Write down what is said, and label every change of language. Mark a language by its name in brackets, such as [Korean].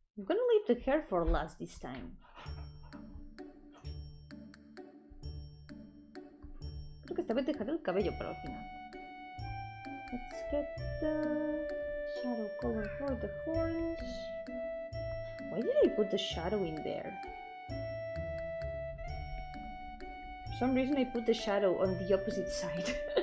[English] gonna leave the hair for last this time. [Spanish] Creo que esta vez dejaré el cabello para el final. [English] Let's get the shadow color for the horns. Why did I put the shadow in there? For some reason I put the shadow on the opposite side.